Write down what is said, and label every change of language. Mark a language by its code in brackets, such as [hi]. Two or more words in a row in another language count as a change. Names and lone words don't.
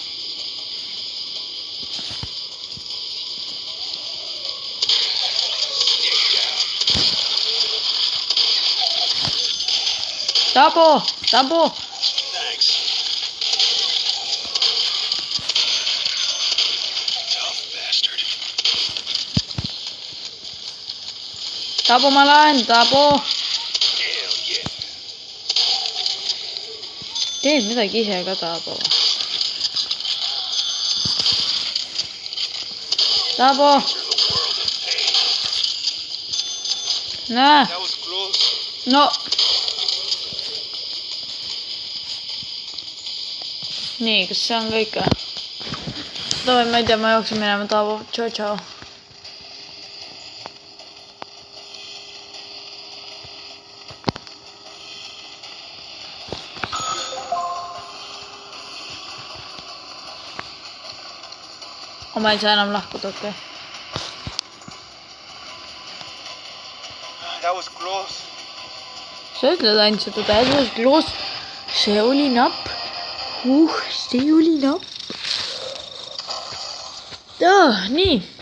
[et] Dabo! [en] Thanks. Tough bastard. [et] Dabo, ma lähen, Dabo! [en] Hell yeah. [et] Teed midagi ise ka, Dabo. Dabo! Näe! [en] That was close. No! [et] Nii, kas see on kõik? Davai, ma ei tea, ma jooksin minema, Dabo. Tšau. Ma ei saa enam lahkuda, okei. [en] That was close. [et] Sa ütled ainult seda, [en] that was close. [et] See oli napp. See oli napp. Nii.